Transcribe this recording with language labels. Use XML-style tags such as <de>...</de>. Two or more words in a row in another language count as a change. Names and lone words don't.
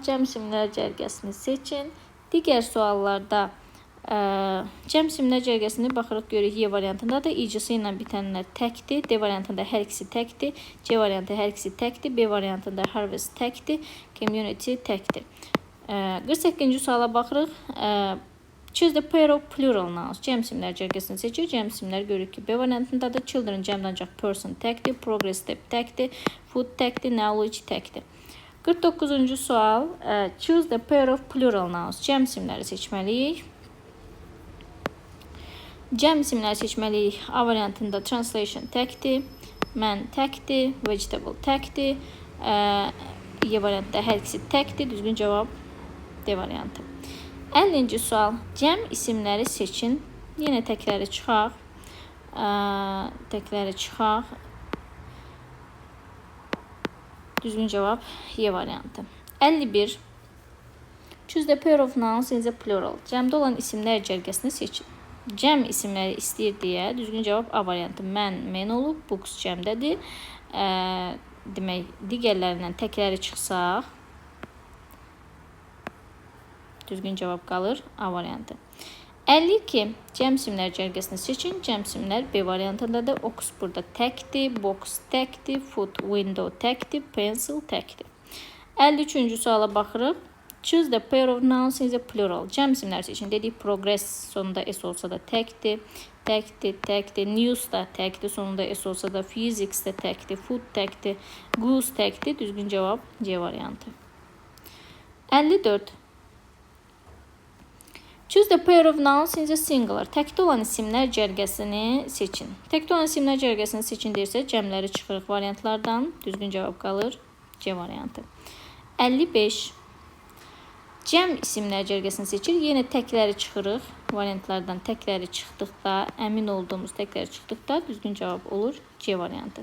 <az>Cəm isimlər cərgəsini seçin. Digər suallarda cəm isimlər cərgəsini baxırıq, görürük Y variantında da icısı ilə bitənlər təkdir. D variantında hər ikisi təkdir. C variantı hər ikisi təkdir. B variantında harvest təkdir. Community təkdir. 48-ci suala baxırıq.</az> <en>Choose the pair of plural nouns.</en> <az>Cəm isimlər cərgəsini seçir. Cəm isimlər görürük ki, B variantında da children cəmdə ancaq person təkdir.</az> <en>Progress step</en> <az>təkdir. Food təkdir. Knowledge təkdir. 49-cu sual.</az> <en>Choose the pair of plural nouns.</en> <az>Cəm isimləri seçməliyik. Cəm isimləri seçməliyik. A variantında translation təkdir. Man təkdir. Vegetable təkdir. Y variantında hər ikisi təkdir. Düzgün cavab D variantı. 50-ci sual. Cəm isimləri seçin. Yenə təkləri çıxaq. Düzgün cavab Y variantı. 51.</az> <en>Choose the pair of nouns in the plural.</en> <az>Cəmdə olan isimlər cərgəsini seçin. Cəm isimləri istəyir deyə düzgün cavab A variantı. Men olub, books cəmdədir. Demək, digərlərindən təkləri çıxsaq düzgün cavab qalır A variantı. 52. Cəm isimlər cərgəsini seçin. Cəm isimlər B variantındadır. Ox burada təkdir, box təkdir,</az> <en>foot, window</en> <az>təkdir, pencil təkdir. 53-cü suala baxırıq.</az> <en>Choose the pair of nouns in the plural.</en> <az>Cəm isimlər seçin. Dedik, progress sonunda S olsa da təkdir. News da təkdir. Sonunda S olsa da physics da təkdir. Food təkdir. Goose təkdir. Düzgün cavab C variantı. 54.</az> <en>Choose the pair of nouns in the singular.</en> <az>Təkdə olan isimlər cərgəsini seçin. Təkdə olan isimlər cərgəsini seçin deyirsə, cəmləri çıxırıq variantlardan. Düzgün cavab qalır C variantı. 55. Cəm isimlər cərgəsini seçir. Yenə təkləri çıxırıq. Variantlardan təkləri çıxdıqda, əmin olduğumuz təkləri çıxdıqda düzgün cavab olur C variantı.</az>